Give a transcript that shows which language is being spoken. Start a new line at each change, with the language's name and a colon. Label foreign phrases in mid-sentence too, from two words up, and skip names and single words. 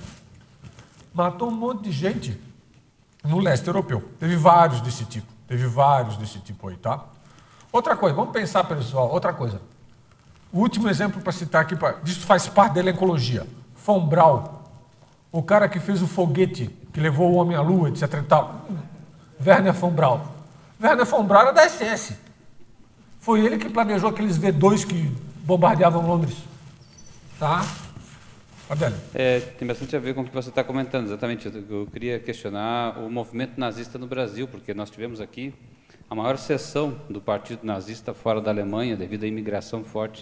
Portuguese: Matou um monte de gente no leste europeu. Teve vários desse tipo aí, tá? Outra coisa, vamos pensar, pessoal, outra coisa. O último exemplo para citar aqui, isso faz parte da ecologia. Von Braun, o cara que fez o foguete que levou o homem à lua, etc. E tal. Werner von Braun. Werner von Braun era da SS. Foi ele que planejou aqueles V2 que bombardeavam Londres. Tá? Adélio. Tem bastante a ver com o que você está comentando, exatamente. Eu queria questionar o movimento nazista no Brasil, porque nós tivemos aqui a maior seção do partido nazista fora da Alemanha, devido à imigração forte.